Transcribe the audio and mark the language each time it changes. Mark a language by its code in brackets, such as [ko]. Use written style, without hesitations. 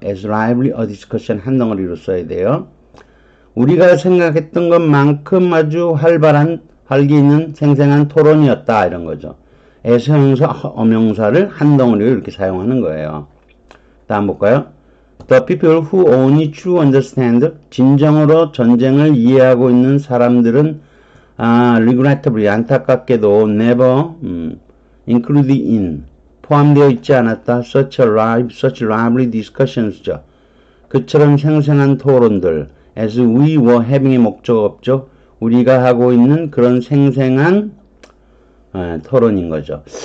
[en] as lively a discussion [ko] 한 덩어리로 써야 돼요. 우리가 생각했던 것만큼 아주 활발한 활기 있는 생생한 토론이었다 이런 거죠. as 형용사, 어명사를 한 덩어리로 이렇게 사용하는 거예요. 다음 볼까요? [en] The people who only truly understand [ko] 진정으로 전쟁을 이해하고 있는 사람들은 [en] regrettably [ko] 안타깝게도 [en] never included in [ko] 포함되어 있지 않았다. [en] such lively discussions죠. [ko] 그처럼 생생한 토론들 [en] as we were having [ko] 의 목적 없죠. 우리가 하고 있는 그런 생생한 토론인 거죠.